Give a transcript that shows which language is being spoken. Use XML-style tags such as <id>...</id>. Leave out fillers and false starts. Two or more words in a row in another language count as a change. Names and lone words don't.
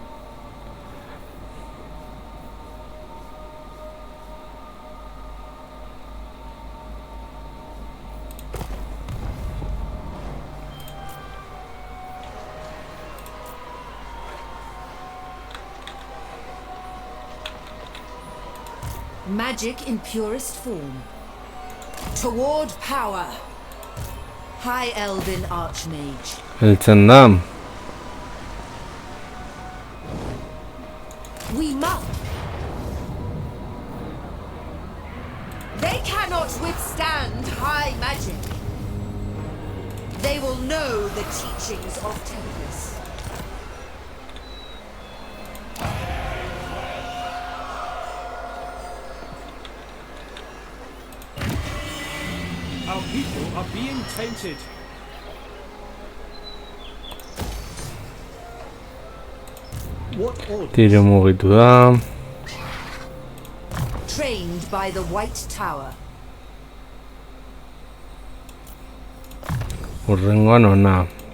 <en>Magic in purest form. Toward power. High Elven Archmage.</en> <eu>Heltzen da.</eu> <en>We must. They cannot withstand high magic. They will know the teachings of Tempest. Our people are being tainted. What order?</en> <eu>Tiro mugitu da.</eu> <en>Trained by the White Tower.</en> <eu>Urrengoan ona.</eu>